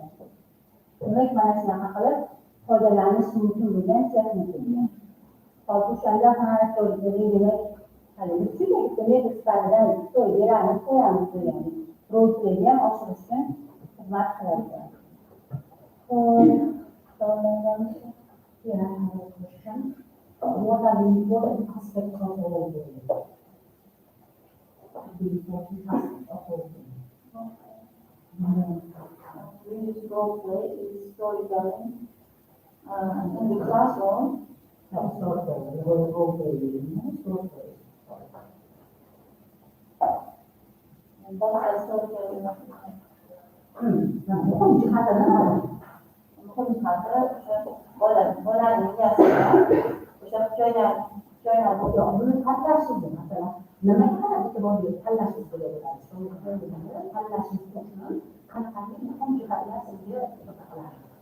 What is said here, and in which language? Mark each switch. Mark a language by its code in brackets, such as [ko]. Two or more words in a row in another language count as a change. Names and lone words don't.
[uz] Demak, mana shunaqa qilib foydalanish mumkin bo'lgan texnika. Hozir o'shanda har storytelling demak, hali shunday metod sifatida story beramiz, qo'yamiz degani. Rol playni ham oshirish uchun xizmat qiladi. [en] What are the important aspects of role playing? The important aspects of role playing. This role play is storytelling in the classroom. No, storytelling. The word role playing, storytelling. And that's storytelling. [uz] muhim jihati nima? Muhim jihati bolalarning miyasida o'sha joylar Yo'q, buni tanlashingiz, masalan, nimaga qarab e'tibor berib tanlashingiz kerak bo'ladi? Tanlashingiz uchun qanaqangi muhim jihatlar sizga qiziqarli?